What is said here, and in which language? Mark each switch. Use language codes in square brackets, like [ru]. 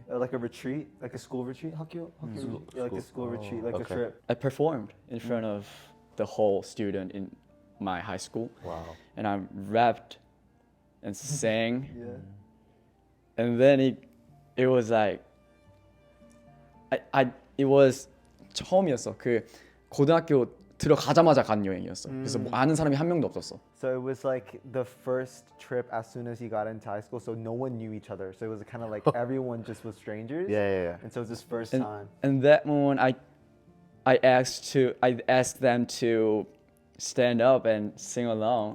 [en] Like a retreat, like a school retreat. Yeah, like a school retreat, like a trip. I performed in front of the whole student in my high school. Wow. And I rapped and sang. And then it was like it was [ko] 처음이었어. 그 고등학교 들어가자마자 간 여행이었어. 그래서 뭐 아는 사람이 한 명도 없었어. [en] So it was like the first trip as soon as he got into high school, so no one knew each other. So it was kind of like everyone just was strangers. Yeah. And so it was his first time. And that moment I asked them to stand up and sing along.